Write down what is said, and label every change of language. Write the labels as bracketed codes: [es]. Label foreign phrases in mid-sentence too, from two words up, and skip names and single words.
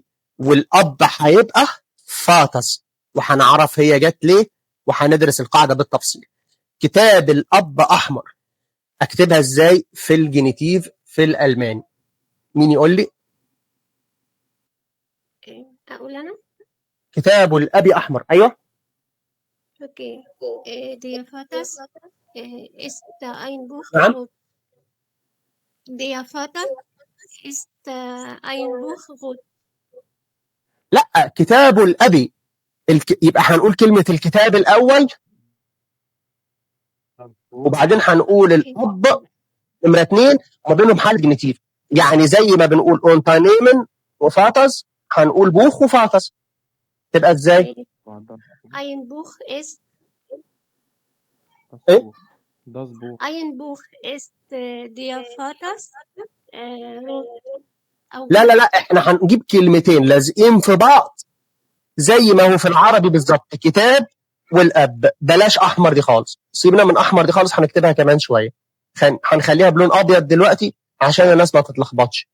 [ar] والأب هيبقى فاتس، وهنعرف هي جت ليه وهندرس القاعدة بالتفصيل. كتاب الأب أحمر أكتبها إزاي في الجينيتيف في الألماني؟ مين يقول لي؟ أقول أنا؟ كتاب الأب أحمر. أيوه. [de] Okay. Der Vater ist ein Buch [ar] نعم. [de] rot. Der Vater ist ein Buch rot. [ar] لا، كتاب الأب يبقى هنقول كلمة الكتاب الأول، وبعدين هنقول الأب نمرة 2، وما بينهم حالة جنتيف. يعني زي ما بنقول اونتاينيمن وفاتس، هنقول بوخ وفاتس. تبقى ازاي؟ [de] Ein Buch ist [ar] ايه؟ [de] Ein Buch ist der Vaters أو [ar] لا لا لا، احنا هنجيب كلمتين لازقين في بعض زي ما هو في العربي بالظبط، كتاب والاب. بلاش احمر دي خالص، سيبنا من احمر دي خالص، هنكتبها كمان شويه. هنخليها بلون ابيض دلوقتي عشان الناس ما تتلخبطش.